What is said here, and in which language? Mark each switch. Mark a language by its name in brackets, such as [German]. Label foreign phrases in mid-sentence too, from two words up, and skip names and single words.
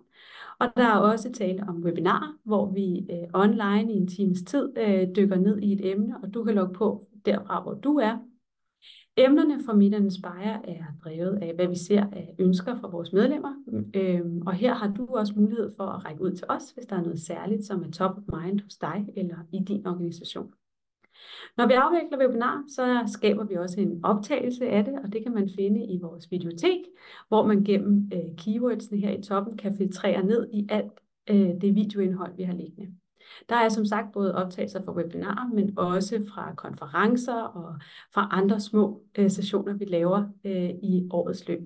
[Danish] Og der er også tale om webinarer, hvor vi online i en times tid dykker ned i et emne, og du kan logge på derfra, hvor du er. Emnerne for Meet and Inspire er drevet af, hvad vi ser af ønsker fra vores medlemmer, og her har du også mulighed for at række ud til os, hvis der er noget særligt, som er [English] top of mind [Danish] hos dig eller i din organisation. Når vi afvikler webinar, så skaber vi også en optagelse af det, og det kan man finde i vores videotek, hvor man gennem keywordsene her i toppen kan filtrere ned i alt det videoindhold, vi har liggende. Der er som sagt både optagelser fra webinarer, men også fra konferencer og fra andre små sessioner, vi laver i årets løb.